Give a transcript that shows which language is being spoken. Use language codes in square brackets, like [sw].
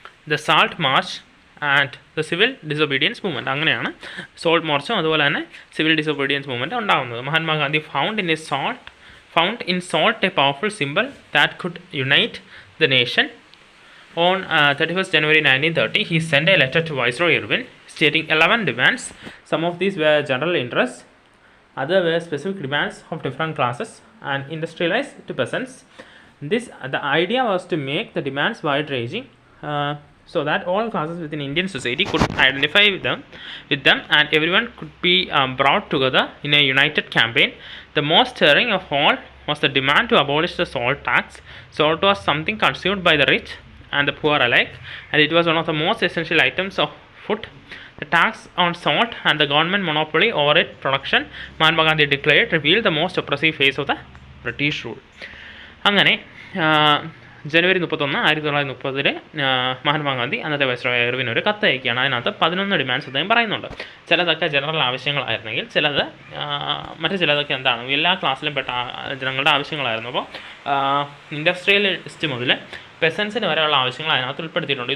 [en] the salt march and the civil disobedience movement, [ml] അങ്ങനെയാണ് salt മാർച്ചും അതുപോലെ തന്നെ സിവിൽ ഡിസൊബീഡിയൻസ് മൂവ്മെൻറ്റ് ഉണ്ടാകുന്നത്. [en] Mahatma Gandhi found in salt a powerful symbol that could unite the nation. On 31st January 1930, he sent a letter to Viceroy Irwin stating 11 demands. Some of these were general interest, others were specific demands of different classes and industrialized to peasants. The idea was to make the demands wide-ranging, so that all classes within Indian society could identify with them and everyone could be brought together in a united campaign. The most stirring of all was the demand to abolish the salt tax. Salt was something consumed by the rich and the poor alike, and it was one of the most essential items of food. The tax on salt and the government monopoly over its production, Mahatma Gandhi declared, revealed the most oppressive phase of the British rule. [ml] അങ്ങനെ ജനുവരി 31, 1930 മഹാത്മാഗാന്ധി അന്നത്തെ viceroy ഇർവിന് ഒരു കത്ത് അയക്കുകയാണ്. അതിനകത്ത് 11 demands അദ്ദേഹം പറയുന്നുണ്ട്. ചിലതൊക്കെ general ആവശ്യങ്ങളായിരുന്നെങ്കിൽ മറ്റു ചിലതൊക്കെ എന്താണ്, എല്ലാ ക്ലാസ്സിലും പെട്ട ജനങ്ങളുടെ ആവശ്യങ്ങളായിരുന്നു. അപ്പോൾ ഇൻഡസ്ട്രിയലിസ്റ്റ് മുതൽ പെസൻസിന് വരെയുള്ള ആവശ്യങ്ങൾ അതിനകത്ത് ഉൾപ്പെടുത്തിയിട്ടുണ്ട്.